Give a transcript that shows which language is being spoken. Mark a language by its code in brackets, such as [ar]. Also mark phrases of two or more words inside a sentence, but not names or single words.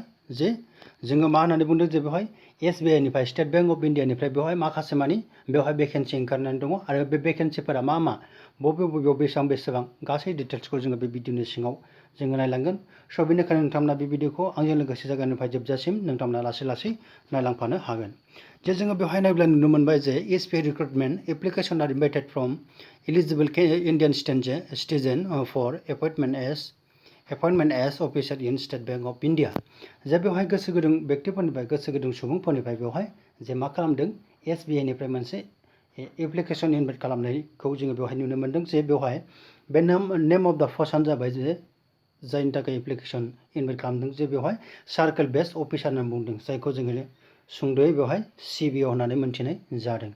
[brx] जे जोङो मा होननानै बुंदों जे बेवहाय SBI निफ्राय स्टेट बैंक अफ इन्डियानिफ्राय बेवहाय माखासे मानि बेवहाय भेकेन्सि ओंखारनानै दङ आरो बे भेकेन्सिफोरा मा मा बबेयाव बेसेबां गासै डिटेल्सखौ जोङो बे भिडिअनि सिङाव जोङो नायलांगोन। स' बेनिखायनो नोंथांमोना बे भिडिअखौ आंजों लोगोसे जागायनायनिफ्राय जोबजासिम नोंथांमोना लासै लासै नायलांफानो हागोन। जे जोङो बेवहाय नायब्ला नुनो मोनबाय जे [en] SBI Recruitment applications are invited from eligible Indian citizens for appointment as officer in State Bank of India। [brx] जे बेवहाय गोसो गुदुं व्यक्तिफोरनिफ्राय गोसो गुदुं सुबुंफोरनिफ्राय बेवहाय जे मा खालामदों SBI निफ्राय मोनसे [en] application invite [brx] खालामनायखौ जोङो बेवहाय नुनो मोन्दों। जे बेवहाय बे [en] name of the post [brx] जाबाय जे जायनि थाखाय एप्लिकेशन इनभाइट खालामदों जे बेवहाय [en] circle based officer [brx] होननानै बुंदों, जायखौ जोङो सुंद'यै बेवहाय CBO होननानै मोनथिनाय जादों।